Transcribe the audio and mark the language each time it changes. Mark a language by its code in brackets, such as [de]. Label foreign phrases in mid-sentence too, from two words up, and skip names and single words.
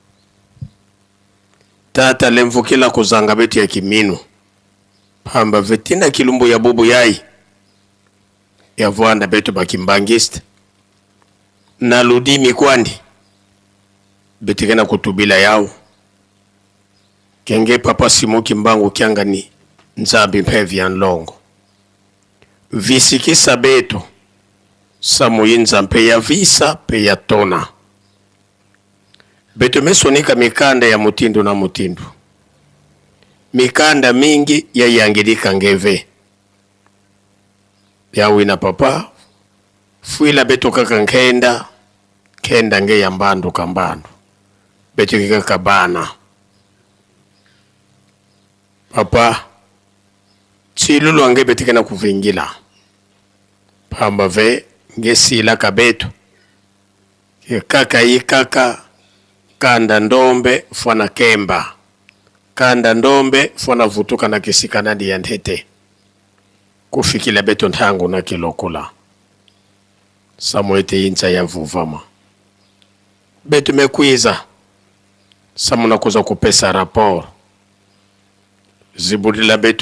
[kg] tata lemvukila kuzanga beto ya kiminu pamba vetina kilumbu ya bubu yai ya vuanda beto bakimbangiste na ludimi kwandi betikena kutubila yao kenge papa Simoki mbangu kiangani nzambi mpevi ya nlongo visikisa beto samuyinza mpe ya visa pe ya tona beto mesonika mikanda ya mutindu na mutindu mikanda mingi ya yangilika ngeve ya wina papa fuila beto kaka nkenda kenda nge ya mbandu kambandu beto kika bana papa chilulu ange betikena kuvingila pamba ve nge sila kabeto kaka ikaka kanda ndombe fwana kemba kanda ndombe fwana vutuka na kisikana di yantete kufikila beto ntangu na kilokula samuete incha ya vuvama beto mekwiza samuna kuza kupesa rapor zibudila beto